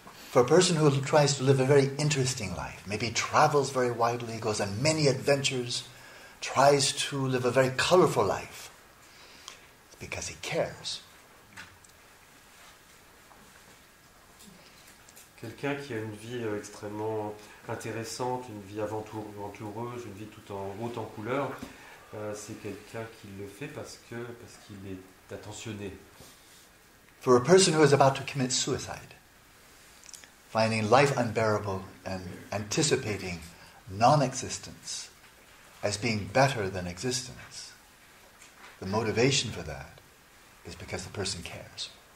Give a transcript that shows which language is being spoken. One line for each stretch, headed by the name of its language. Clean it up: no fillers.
English: For a person who tries to live a very interesting life, maybe travels very widely, goes on many adventures, tries to live a very colorful life, it's because he cares.
French: Quelqu'un qui a une vie extrêmement intéressante, une vie aventureuse, une vie tout en haute en couleur, c'est quelqu'un qui le fait parce qu'il est attentionné.
English: For a person who is about to commit suicide, finding life unbearable and anticipating non-existence as being better than existence, the motivation for that is because the person cares.